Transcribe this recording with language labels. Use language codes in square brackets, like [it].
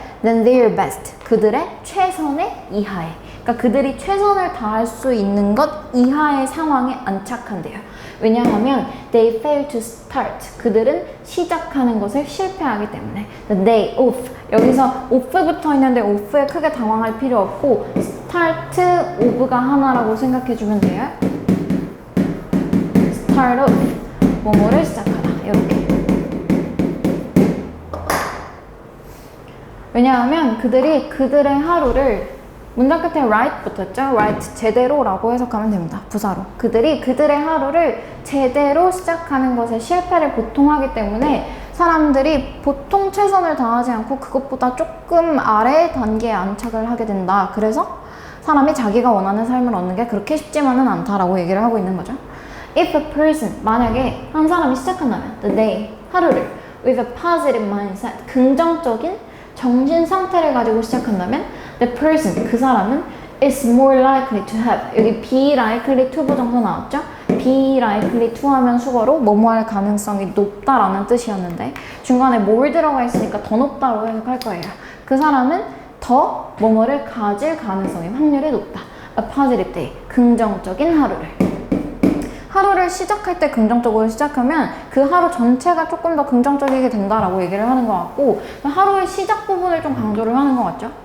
[en] than their best, [ko] 그들의 최선의 이하에. 그러니까 그들이 최선을 다할 수 있는 것 이하의 상황에 안착한대요. 왜냐하면 [en] they fail to start. [ko] 그들은 시작하는 것을 실패하기 때문에. [en] the day off. [ko] 여기서 off부터 있는데 off에 크게 당황할 필요 없고 start of가 하나라고 생각해주면 돼요. start off. 뭐뭐를 시작하다. 이렇게. 왜냐하면 그들이 그들의 하루를 문장 끝에 right 붙었죠? right, 제대로라고 해석하면 됩니다. 부사로. 그들이 그들의 하루를 제대로 시작하는 것에 실패를 보통 하기 때문에 사람들이 보통 최선을 다하지 않고 그것보다 조금 아래 단계에 안착을 하게 된다. 그래서 사람이 자기가 원하는 삶을 얻는 게 그렇게 쉽지만은 않다라고 얘기를 하고 있는 거죠. [en] If a person, [ko] 만약에 한 사람이 시작한다면 the day, 하루를 [en] with a positive mindset, [ko] 긍정적인 정신 상태를 가지고 시작한다면 the person, 그 사람은 [en] is more likely to have, [ko] 여기 be likely to 부정사 나왔죠? [en] be likely to [ko] 하면 수거로 뭐뭐 할 가능성이 높다라는 뜻이었는데 중간에 뭘 들어가 있으니까 더 높다고 해석할 거예요. 그 사람은 더 뭐뭐를 가질 가능성이 확률이 높다. [en] A positive day. [ko] 긍정적인 하루를 시작할 때 긍정적으로 시작하면 그 하루 전체가 조금 더 긍정적이게 된다라고 얘기를 하는 것 같고 하루의 시작 부분을 좀 강조를 하는 것 같죠?